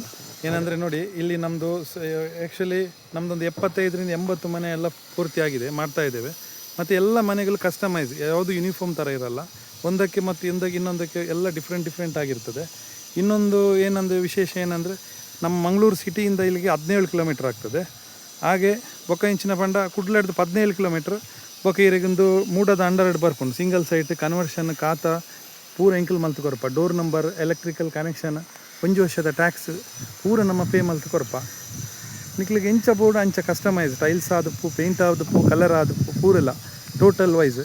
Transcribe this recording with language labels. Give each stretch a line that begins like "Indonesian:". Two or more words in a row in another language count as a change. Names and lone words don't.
Kannada: ಏನಂದರೆ ನೋಡಿ, ಇಲ್ಲಿ ನಮ್ಮದು ಆ್ಯಕ್ಚುಲಿ ನಮ್ಮದೊಂದು 75ರಿಂದ 80 ಮನೆ ಎಲ್ಲ ಪೂರ್ತಿಯಾಗಿದೆ, ಮಾಡ್ತಾ ಇದ್ದೇವೆ. ಮತ್ತು ಎಲ್ಲ ಮನೆಗಳು ಕಸ್ಟಮೈಸ್, ಯಾವುದು ಯೂನಿಫಾರ್ಮ್ ಥರ ಇರಲ್ಲ. ಒಂದಕ್ಕೆ ಮತ್ತು ಇನ್ನೊಂದಕ್ಕೆ ಎಲ್ಲ ಡಿಫ್ರೆಂಟ್ ಆಗಿರ್ತದೆ. ಇನ್ನೊಂದು ಏನಂದರೆ ವಿಶೇಷ ಏನಂದರೆ, ನಮ್ಮ ಮಂಗಳೂರು ಸಿಟಿಯಿಂದ ಇಲ್ಲಿಗೆ 17 ಕಿಲೋಮೀಟ್ರ್ ಆಗ್ತದೆ.
Tulu: ಹಾಗೆ ಬೊಕ್ಕ ಇಂಚಿನ ಪಂಡ ಕುಡ್ಲಡ್ದು 17 ಕಿಲೋಮೀಟ್ರ್. ಬೊಕ್ಕ ಇರಿಗೊಂದು ಮೂಡದ ಅಂಡರ್ಡ್ ಬರ್ಪುಂಡು.
English: single site conversion
Tulu: ಖಾತಾ ಪೂರ ಎಂಕಲ್ ಮಲ್ತು ಕೊರಪ.
English: door number, electrical connection,
Tulu: 1 ವರ್ಷದ ಟ್ಯಾಕ್ಸ್ ಪೂರ ನಮ್ಮ ಪೇ ಮಲ್ತು ಕೊರಪ. ನಿಕ್ಲಿಗೆ ಇಂಚ ಬೋರ್ಡ್ ಅಂಚ ಕಸ್ಟಮೈಸ್, ಟೈಲ್ಸ್ ಆದಪ್ಪು, ಪೇಂಟ್ ಆದಪ್ಪು, ಕಲರ್ ಆದಪ್ಪು ಪೂರೆಲ್ಲ
English: total wise.